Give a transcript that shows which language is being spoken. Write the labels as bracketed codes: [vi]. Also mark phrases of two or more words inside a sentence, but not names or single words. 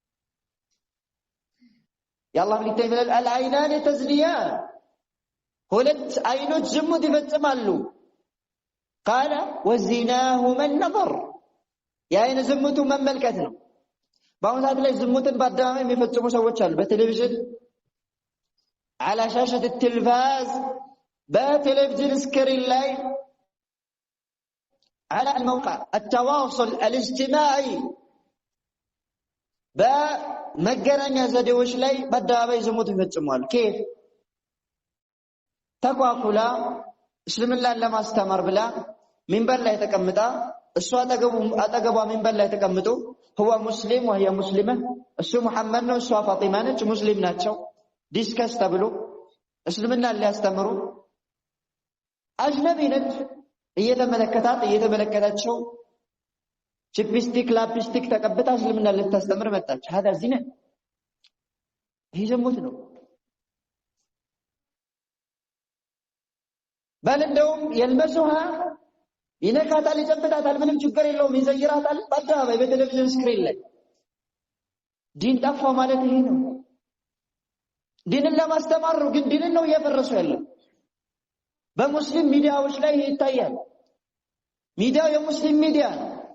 [am] የአላህ መልእክተኛ ይላል [ar] العينان تزنيان [am] ሁለት አይኖች ዝሙት ይፈጽማሉ። [ar] قال وزناهما [am] النظر የአይን ዝሙቱ መመልከት ነው። በአሁኑ ሰዓት ላይ ዝሙትን በአደባባይ የሚፈጽሙ ሰዎች አሉ። በቴሌቪዥን [ar] على شاشة التلفاز بتلفزيون سكرين [am] ላይ [ar] على الموقع التواصل الاجتماعي [am] በመገናኛ ዘዴዎች ላይ በአደባባይ ዝሙት ይፈጽማሉ። كيف ተቋቁላ እስልምናን ለማስተማር ብላ ሚንበር ላይ ተቀምጣ እሷ አጠገቧ ሚንበር ላይ ተቀምጦ [ar] هو مسلم وهي مسلمة [am] እሱ መሐመድ ነው እሷ ፋጢማ ነች ሙስሊም ናቸው ዲስከስ ተብሎ እስልምናን ሊያስተምሩ አጅነቢ ነች እየተመለከታቸው ቺፕስቲክ ላፕስቲክ ተቀብታ እስልምና ልታስተምር መጣች [ar] هذا زنا [am] ይሄ ዝሙት ነው ባለንደውም የልበሱሃ ይነካታል ይጨብጣታል ምንም ችግር የለውም ይዘይራታል በአደባባይ በቴሌቪዥን ስክሪን ላይ ዲን ጠፋ ማለት ይሄ ነው ዲንን ለማስተማር ነው ግን ዲንን ነው እያፈረሱ ያለው በሙስሊም ሚዲያዎች ላይ ይታያል ሚዲያው የሙስሊም ሚዲያ ነው